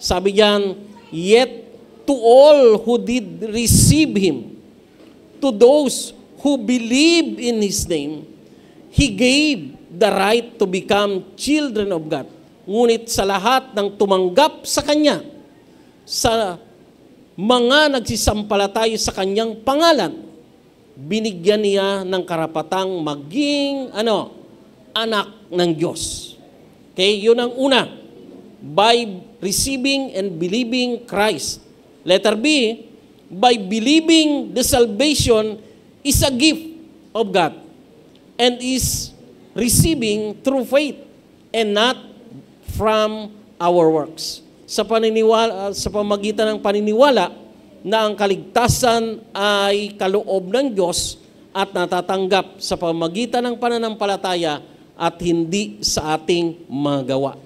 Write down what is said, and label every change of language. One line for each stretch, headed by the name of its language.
Filipino: Sabi diyan,
English: yet to all who did receive Him, to those who believe in His name, He gave the right to become children of God.
Filipino: Ngunit sa lahat ng tumanggap sa Kanya, sa mga nagsisampalataya sa Kanyang pangalan, binigyan niya ng karapatang maging anak ng Diyos. Okay, yun ang una.
English: By receiving and believing Christ. Letter B, by believing the salvation is a gift of God and is receiving through faith and not from our works.
Filipino: Sa pamagitan ng paniniwala na ang kaligtasan ay kaloob ng Diyos at natatanggap sa pamagitan ng pananampalataya at hindi sa ating magawa.